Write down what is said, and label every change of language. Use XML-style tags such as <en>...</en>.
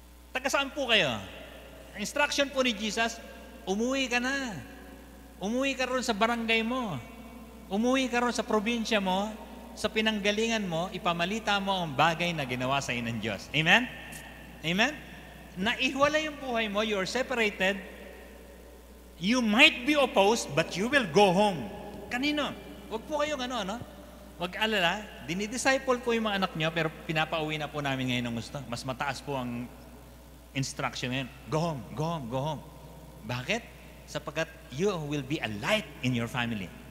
<tl>Taga saan po kayo? Instruction po ni Jesus, umuwi ka na. Umuwi ka ron sa barangay mo. Umuwi ka ron sa probinsya mo, sa pinanggalingan mo, ipamalita mo ang bagay na ginawa sa ng Diyos. Amen? Amen? Naihiwalay yung buhay mo,</tl> <en>you are separated, you might be opposed, but you will go home.</en> <tl>Kanino? Huwag po kayong Huwag alala, dinidisciple po yung mga anak nyo, pero pinapauwi na po namin ngayon ng gusto. Mas mataas po ang instruction ngayon.</tl> <en>Go home, go home, go home.</en> <tl>Bakit?</tl> <en>Sapagkat you will be a light in your family.</en>